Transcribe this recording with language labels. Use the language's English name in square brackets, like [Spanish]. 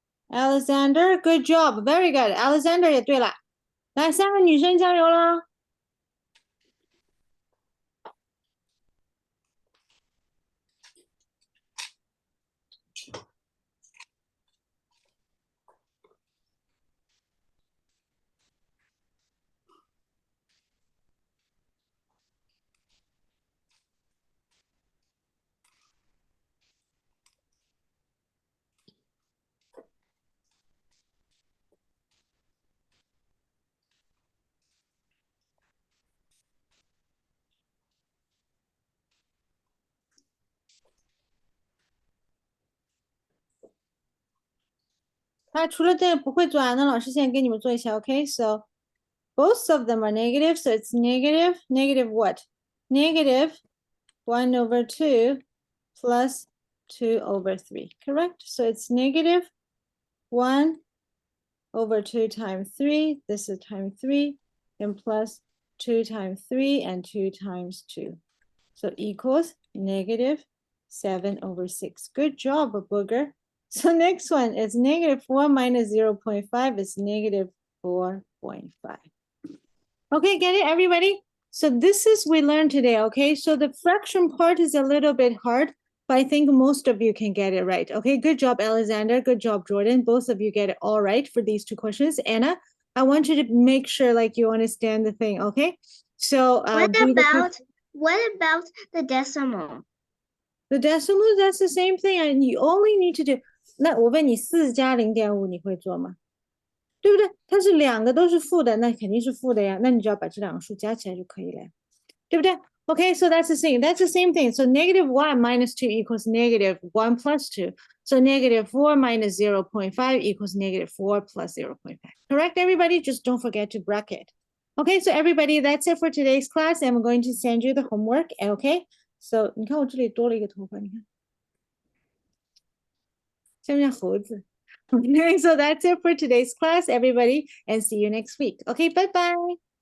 [English] Alexander, good job, very good. [Chinese] Alexander 也对了，来，3个女生加油了。他除了这个不会做啊，那老师现在给你们做一下 ，OK? [English] So both of them are negative, so it's negative, negative what? Negative 1 over 2 plus 2 over 3, correct? So it's negative 1 over 2 times 3, this is times 3, and plus 2 times 3 and 2 times 2. So equals negative 7 over 6. Good job, Booger. So next one is negative 4 minus 0.5 is negative 4.5. Okay, get it, everybody? So this is we learned today, okay? So the fraction part is a little bit hard, but I think most of you can get it right. Okay, good job, Alexander. Good job, Jordan. Both of you get it all right for these two questions. Anna, I want you to make sure like you understand the thing, okay? So What about the decimal? the decimal, that's the same thing, and you only need to do. [Chinese] 那我问你，4加0.5你会做吗？对不对？它是两个都是负的，那肯定是负的呀。那你就要把这两个数加起来就可以了，对不对？ [English] Okay, so that's the same. That's the same thing. So negative 1 minus 2 equals negative 1 plus 2. So negative 4 minus 0.5 equals negative 4 plus 0.5. Correct, everybody? Just don't forget to bracket. Okay, so everybody, that's it for today's class. I'm going to send you the homework. [Chinese] Okay, so 你看我这里多了一个头发，你看，像不像猴子？ [English] Okay, so that's it for today's class, everybody, and see you next week. Okay, bye-bye.